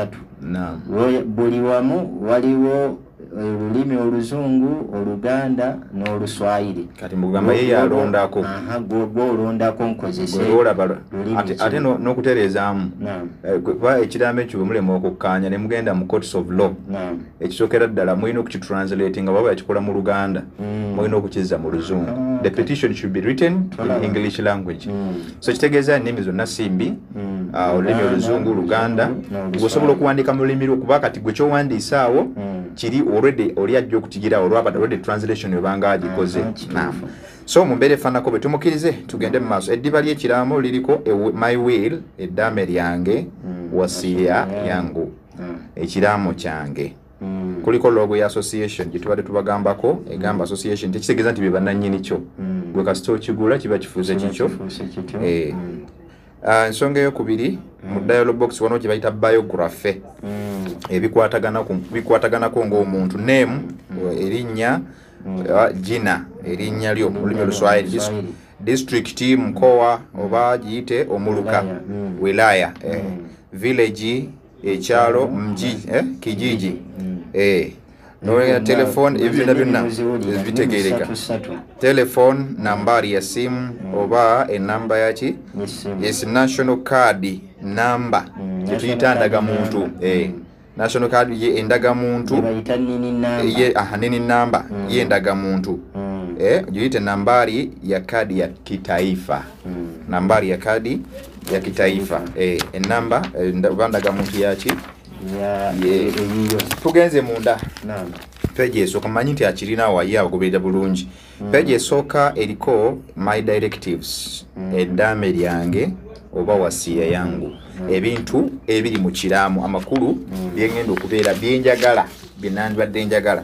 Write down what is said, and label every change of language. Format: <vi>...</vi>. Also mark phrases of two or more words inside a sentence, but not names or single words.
<lg>Buli wamu waliwo olulimi Oluzungu, Oluganda n'Oluswahili. Kati mugamba ye yalondako. Gw'olondako nkozese. Ate n'okutereezaamu. Kuba ekiraamo ekyo mulema okukkaanya ne mugenda mu</lg> <en>courts of law.</en> <lg>Ekisookera ddala mulina okukitranslate nga baba yakikola mu Luganda. Mulina okukizza mu Luzungu.</lg> <en>The petition should be written in English language.</en> <lg>So kitegeeza ennimi zonna simbi. Olulimi Oluzungu, Luganda. Gwosobola okuwandiika mu lulimi lwo kuba kati gwe kyowandiisa awo kiri already oli ajja okukigira olwaba already translation yobanga agikoze. So mumbere fanako betumukirize tugende mu maaso. Eddiba ly'ekiraamo liriko</lg> <en>my will</en> <lg>eddaame lyange</lg> <sw>Wasia yangu</sw> <lg>ekiraamo kyange. Kuliko logo ya association gitubadde tubagambako egamba association tekitegeeza nti bye bannannyini kyo gwe kasita okigula kiba kifuuse kikyo. Ensonga eyokubiri mu</lg> <en>dialogue box</en> <lg>wano gye bayita biography bikwataganako ng'omuntu name erinnya jina erinnya lyo mu lulimi Oluswahili district mkoa oba giyite omuluka wilaya village ekyalo</lg> <sw>mji kijiji</sw> <lg>no telefone ebyo byonna bitegeereka telefone</lg> <sw>nambari ya simu</sw> <lg>oba enamba yaki</lg> <en>yes national card number</en> <lg>tuyita ndagamuntu</lg> <en>national card</en> <lg>ye endagamuntu ye nini namba ye ndagamuntu giyite</lg> <sw>nambari ya kadi ya kitaifa nambari ya kadi ya kitaifa</sw> <lg>enamba ndagamuntu yaki tugenze munda page esooka manyi nti akirina waye agoberera bulungi page esooka eriko</lg> <en>my directives</en> <lg>eddaame lyange oba</lg> <sw>Wasia yangu</sw> <lg>ebintu ebiri mu kiraamo amakulu byengenda okubeera byenjagala byenandibadde njagala</lg>